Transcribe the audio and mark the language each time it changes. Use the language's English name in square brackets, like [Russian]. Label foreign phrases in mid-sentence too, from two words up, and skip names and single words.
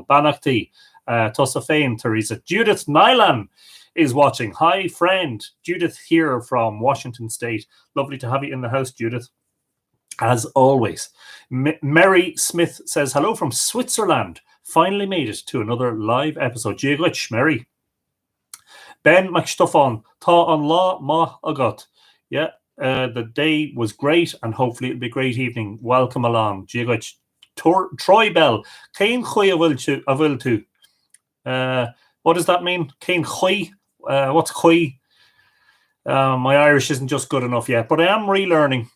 [English] Banachti, Tossafane, Theresa. Judith Nylan is watching. Hi, friend. Judith here from Washington State. Lovely to have you in the house, Judith, as always. Mary Smith says, hello from Switzerland. Finally made it to another live episode. Jigwich, Mary. Ben McStuffon, [Irish] Tá an lá ma agat. [English] Yeah, the day was great, and hopefully it'll be a great evening. Welcome along. Jigwich. Troy Bell. Cain Choy a will to. What does that mean? Cain Choy? What's Choy? My Irish isn't just good enough yet, but I am relearning.